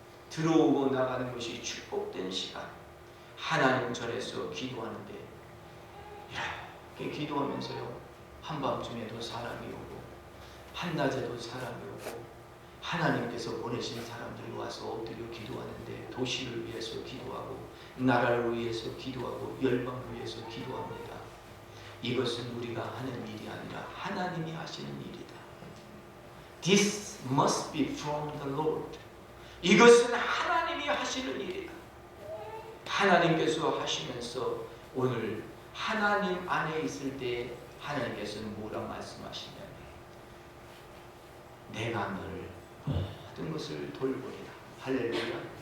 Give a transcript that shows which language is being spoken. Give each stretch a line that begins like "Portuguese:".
Korean: 들어오고 나가는 것이 축복된 시간. 하나님 전에서 기도하는데 이렇게 기도하면서요, 한밤중에도 사람이 오고 한낮에도 사람이 오고 하나님께서 보내신 사람들이 와서 엎드려 기도하는데 도시를 위해서 기도하고 나라를 위해서 기도하고 열방을 위해서 기도합니다. 이것은 우리가 하는 일이 아니라 하나님이 하시는 일이다.
English: This must be from the Lord.
Korean: 이것은 하나님이 하시는 일이다. 하나님께서 하시면서 오늘 하나님 안에 있을 때 하나님께서는 뭐라 말씀하시냐면 내가 너를 모든 것을 돌보리라. 할렐루야.